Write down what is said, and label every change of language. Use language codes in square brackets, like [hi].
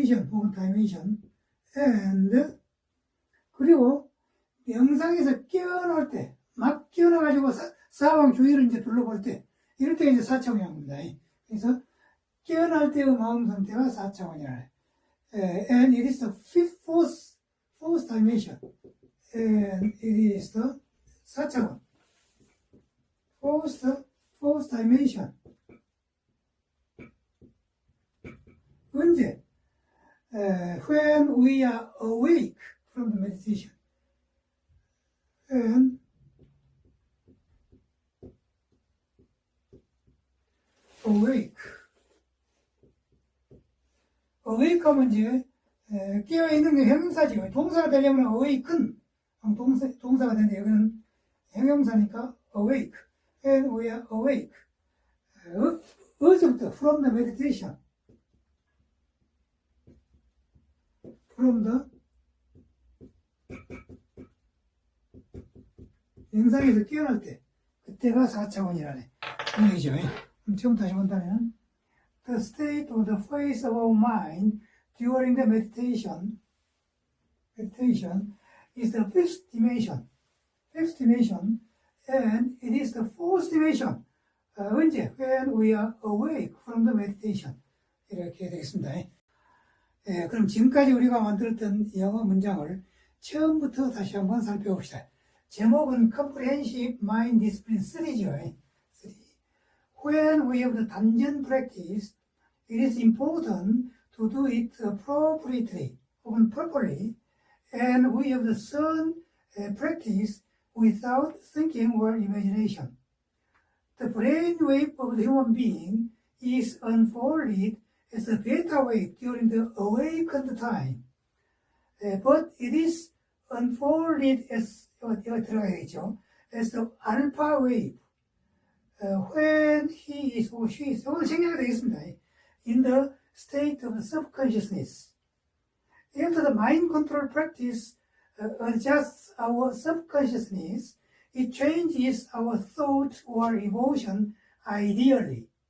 [ko] 혹은 dimension. and 그리고 명상에서 깨어날 때, 막 깨어나가지고 사방 주위를 이제 둘러볼 때, 이럴 때가 이제 4차원이라는 겁니다. 그래서 깨어날 때의 마음 상태가 4차원이라. [en] And it is the fourth dimension. And it is the 4차원. Fourth dimension. [ko] 언제? [en] When we are awake from the meditation. [ko] And awake 하면 이제 깨어있는 게 형용사죠. 동사가 되려면 awaken 동사가 되는데 여기는 형용사니까 awake. [en] And we are awake. [ko] 어제부터 [en] from the meditation. from the [ko] 명상에서 깨어날 때 그때가 4차원이라네. 그런 얘기죠. 그럼 지금 다시 본다면 [en] the state of the face of our mind during the meditation is the fifth dimension, and it is the fourth dimension. [ko] 언제? [en] When we are awake from the meditation. [ko] 이렇게 되겠습니다. 그럼 지금까지 우리가 만들었던 영어 문장을 처음부터 다시 한번 살펴봅시다. 제목은 Comprehensive Mind Discipline 3죠. 3. [en] When we have the 단전 practice, it is important to do it appropriately, [ko] 혹은 [en] properly, and we have the sun practice without thinking or imagination. The brainwave of the human being is unfolded as a beta wave during the awakened time, but it is unfolded as, [ko] 이거 들어가야겠죠. [en] as the alpha wave. When he is or she is, [ko] 이건 생략이 되겠습니다. [en] In the state of subconsciousness. After the mind control practice adjusts our subconsciousness, it changes our thought or emotion ideally.